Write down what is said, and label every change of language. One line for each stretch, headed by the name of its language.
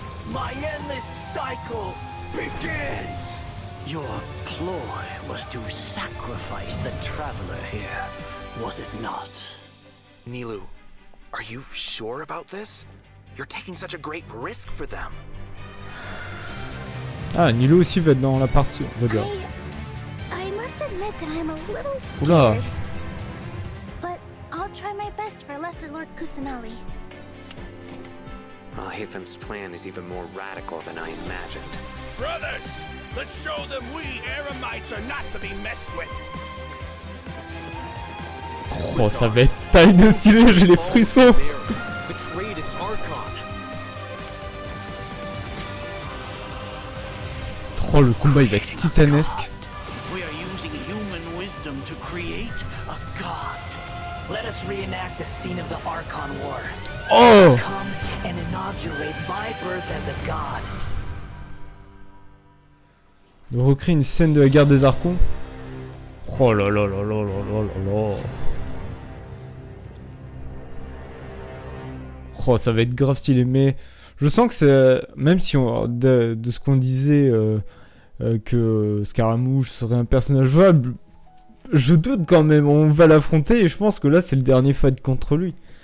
English: My endless cycle begins. Your ploy was to sacrifice the traveler here, was it not? Nilu, are you sure about this? You're taking such a great risk for them.
French: Ah, Nilo aussi va être dans la partie, on va dire.
English: I must admit that I'm a little scared. Oula. But I'll try my best for Lesser Lord Kusanali. Well, Hathem's plan is even more radical than I imagined. Brothers, let's show them we Eremites are not to be messed with.
French: Oh, ça va être taille de stylé, j'ai les frissons.
English: Betrayed its Archon.
French: Oh, le combat il va être titanesque.
English: We are using human wisdom to create a god. Let us reenact a scene of the Archon War. Oh. Come and inaugurate my birth as a god.
French: De recréer une scène de la guerre des Archons. Oh là là là là là là là là. Oh, ça va être grave stylé, mais je sens que c'est... Même si on, de ce qu'on disait que Scaramouche serait un personnage jouable, je doute quand même, on va l'affronter et je pense que là c'est le dernier fight contre lui.